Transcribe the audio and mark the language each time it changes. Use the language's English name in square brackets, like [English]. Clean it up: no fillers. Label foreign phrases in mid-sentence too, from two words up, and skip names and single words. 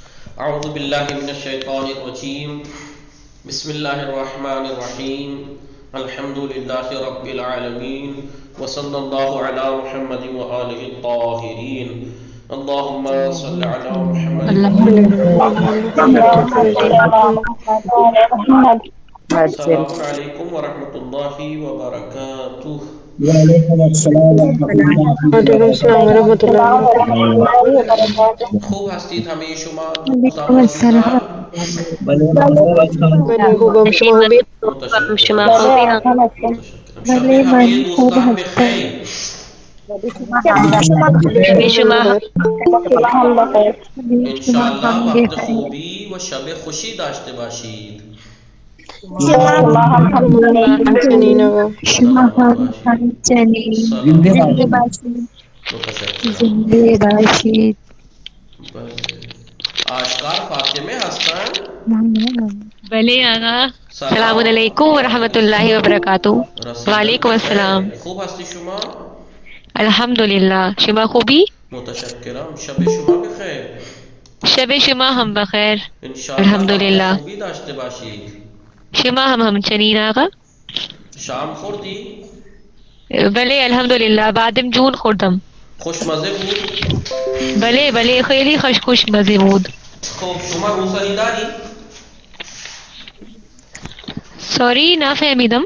[Arabic] اعوذ باللہ من الشیطان الرجیم بسم اللہ الرحمن الرحیم الحمد للہ رب العالمین وصلی اللہ علی محمد وآلہ الطاہرین اللہم صل علی محمد الحمد السلام علیکم ورحمۃ اللہ وبرکاتہ. وعلیکم السلام ورحمۃ السلام ورحمۃ اللہ اللہ [Persian] خوب هستید همه شما دوستان [Arabic] وعلیکم السلام [Persian] عزیزان؟ من خوبم شما خوبی؟ متشکرم. شما خوبی هم متشکرم. شب همه من خوب دوستان هستم. بخیر. شب شما شما بخیر. انشاءاللہ وقت خوبی و شب خوشی داشته باشید. چنین آقا. شما همچنین زنده زنده باشید. باشید. متشکرم. زنده باشید. بله. آشکار فاطمه هستن؟ ممنونم. بله آقا. سلام [Arabic] السلام علیکم ورحمۃ اللہ وبرکاتہ. [Persian] رسیدن [Arabic] وعلیکم السلام. [Persian] بخیر. خوب هستی شما؟ الحمدللہ. شما خوبی؟ متشکرم. شب شما بخیر. شب شما هم بخیر. انشاءاللہ وقت الحمدللہ. خوبی داشته باشید. شما هم همچنین آقا. شام خوردی؟ بله الحمدلله بعدم جون خوردم. خوشمزه بود؟ بله بله خیلی خوش مزه بود. خب شما روسری داری؟ سوری نفهمیدم.